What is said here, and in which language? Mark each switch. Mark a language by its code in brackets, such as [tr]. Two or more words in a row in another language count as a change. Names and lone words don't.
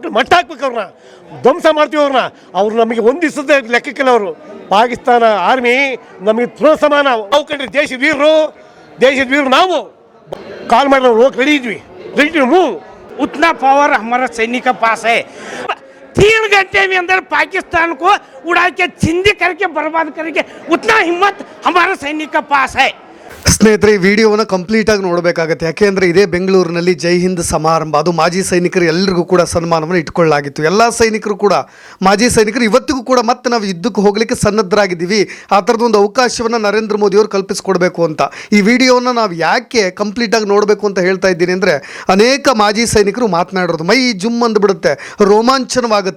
[kn] ಮಟ್ಟ ಹಾಕ್ಬೇಕು ಅವ್ರನ್ನ, ಧ್ವಂಸ ಮಾಡ್ತೀವಿ ಅವ್ರನ್ನ. ಅವ್ರು ನಮಗೆ ಒಂದು ದಿವಸದ ಲೆಕ್ಕಕ್ಕಿಲ್ಲ. ಅವರು ಪಾಕಿಸ್ತಾನ ಆರ್ಮಿ ನಮಗೆ ಸಮಾನ. ನಾವು ಕಂಡ್ರೆ ದೇಶದ ವೀರರು ನಾವು ಕಾಲ್ ಮಾಡಿ ನಾವು ಹೋಗಿ [en] ready to move. [hi] उतना पावर हमारा सैनिक का पास है। 3 घंटे में अंदर पाकिस्तान को उड़ा के जिंदगी करके बर्बाद करके उतना हिम्मत हमारा सैनिक का पास है। [kn] ಸ್ನೇಹಿತರೆ, ಈ ವಿಡಿಯೋವನ್ನು ಕಂಪ್ಲೀಟಾಗಿ ನೋಡಬೇಕಾಗತ್ತೆ. ಯಾಕೆಂದರೆ ಇದೇ ಬೆಂಗಳೂರಿನಲ್ಲಿ ಜೈ ಹಿಂದ್ ಸಮಾರಂಭ, ಅದು ಮಾಜಿ ಸೈನಿಕರು ಎಲ್ಲರಿಗೂ ಕೂಡ ಸನ್ಮಾನವನ್ನು ಇಟ್ಕೊಳ್ಳಲಾಗಿತ್ತು. ಎಲ್ಲ ಸೈನಿಕರು ಕೂಡ, ಮಾಜಿ ಸೈನಿಕರು ಇವತ್ತಿಗೂ ಕೂಡ ಮತ್ತೆ ನಾವು ಯುದ್ಧಕ್ಕೆ ಹೋಗಲಿಕ್ಕೆ ಸನ್ನದ್ಧರಾಗಿದ್ದೀವಿ. ಆ ಥರದೊಂದು ಅವಕಾಶವನ್ನು ನರೇಂದ್ರ ಮೋದಿಯವರು ಕಲ್ಪಿಸಿಕೊಡ್ಬೇಕು ಅಂತ ಈ ವಿಡಿಯೋವನ್ನು ನಾವು ಯಾಕೆ ಕಂಪ್ಲೀಟಾಗಿ ನೋಡಬೇಕು ಅಂತ ಹೇಳ್ತಾ ಇದ್ದೀನಿ ಅಂದರೆ, ಅನೇಕ ಮಾಜಿ ಸೈನಿಕರು ಮಾತನಾಡೋದು ಮೈ ಜುಮ್ ಅಂದುಬಿಡುತ್ತೆ, ರೋಮಾಂಚನವಾಗುತ್ತೆ.